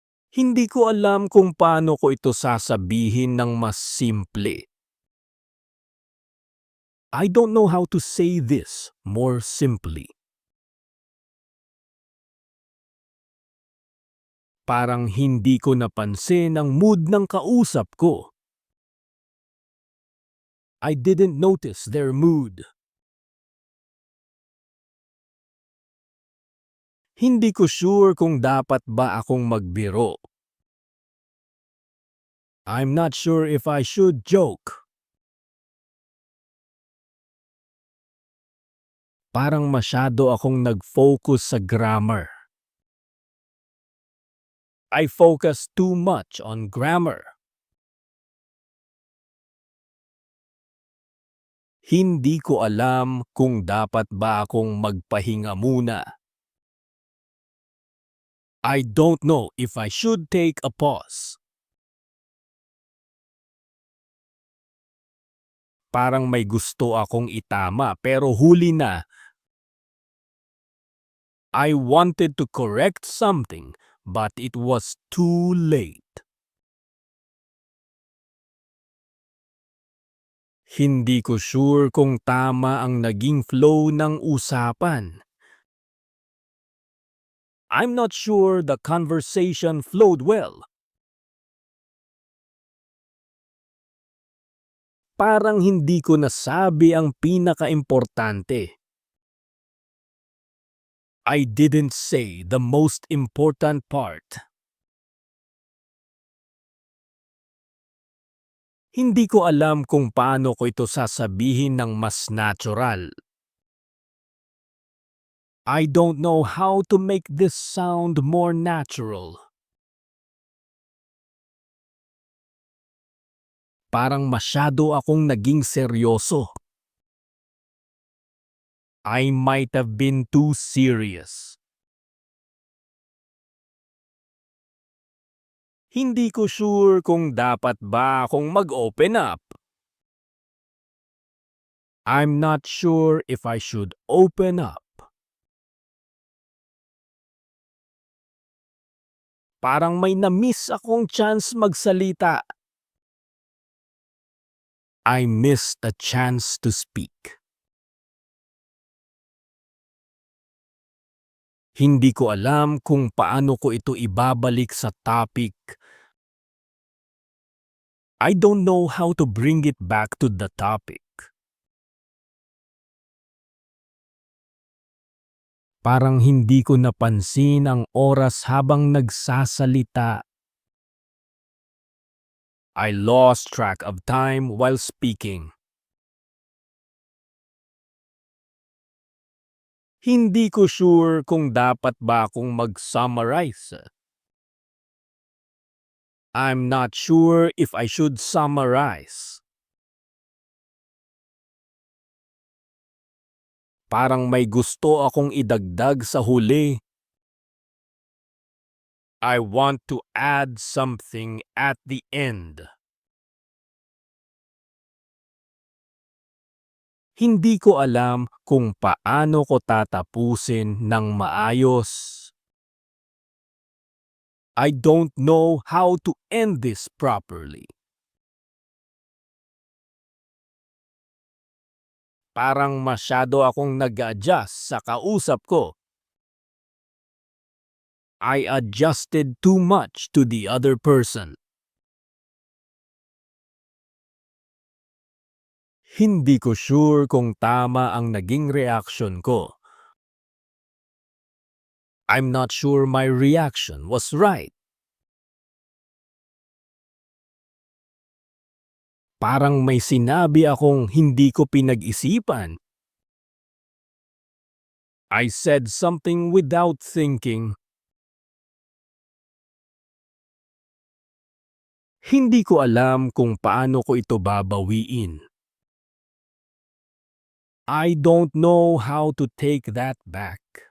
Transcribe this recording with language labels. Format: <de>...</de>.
<tl>Hindi ko alam kung paano ko ito sasabihin ng mas simple.</tl> <en>I don't know how to say this more simply.</en> <tl>Parang hindi ko napansin ang mood ng kausap ko.</tl> <en>I didn't notice their mood.</en> <tl>Hindi ko sure kung dapat ba akong magbiro.</tl> <en>I'm not sure if I should joke.</en> <tl>Parang masyado akong nag-focus sa grammar.</tl> <en>I focus too much on grammar.</en> <tl>Hindi ko alam kung dapat ba akong magpahinga muna.</tl> <en>I don't know if I should take a pause.</en> <tl>Parang may gusto akong itama pero huli na.</tl> <en>I wanted to correct something but it was too late.</en> <tl>Hindi ko sure kung tama ang naging flow ng usapan.</tl> <en>I'm not sure the conversation flowed well.</en> <tl>Parang hindi ko nasabi ang pinakaimportante.</tl> <en>I didn't say the most important part.</en> <tl>Hindi ko alam kung paano ko ito sasabihin ng mas natural.</tl> <en>I don't know how to make this sound more natural.</en> <tl>Parang masyado akong naging seryoso.</tl> <en>I might have been too serious.</en> <tl>Hindi ko sure kung dapat ba akong mag-open up.</tl> <en>I'm not sure if I should open up.</en> <tl>Parang may na-miss akong chance magsalita.</tl> <en>I missed a chance to speak.</en> <tl>Hindi ko alam kung paano ko ito ibabalik sa topic.</tl> <en>I don't know how to bring it back to the topic.</en> <tl>Parang hindi ko napansin ang oras habang nagsasalita.</tl> <en>I lost track of time while speaking.</en> <tl>Hindi ko sure kung dapat ba akong mag-summarize.</tl> <en>I'm not sure if I should summarize.</en> <tl>Parang may gusto akong idagdag sa huli.</tl> <en>I want to add something at the end.</en> <tl>Hindi ko alam kung paano ko tatapusin ng maayos.</tl> <en>I don't know how to end this properly.</en> <tl>Parang masyado akong nag-adjust sa kausap ko.</tl> <en>I adjusted too much to the other person.</en> <tl>Hindi ko sure kung tama ang naging reaction ko.</tl> <en>I'm not sure my reaction was right.</en> <tl>Parang may sinabi akong hindi ko pinag-isipan.</tl> <en>I said something without thinking.</en> <tl>Hindi ko alam kung paano ko ito babawiin.</tl> <en>I don't know how to take that back.</en>